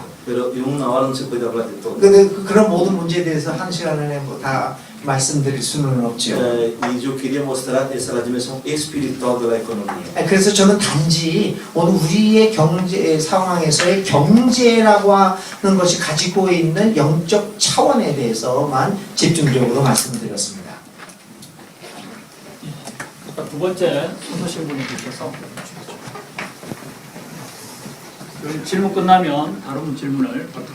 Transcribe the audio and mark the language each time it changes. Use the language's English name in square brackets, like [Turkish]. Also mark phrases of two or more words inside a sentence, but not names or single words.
[Portuguese] Pero em uma hora não se pode falar de todo. [Korean] 근데 그런 모든 문제에 대해서 한 시간 안에 다 말씀드릴 수는 없죠. [Portuguese] E eu queria mostrar essa dimensão espiritual da economia. [Korean] 그래서 저는 단지 오늘 우리의 경제 상황에서의 경제라고 하는 것이 가지고 있는 영적 차원에 대해서만 집중적으로 말씀드렸습니다. 두 번째 손으신 분이 계셔서 질문 끝나면 다른 질문을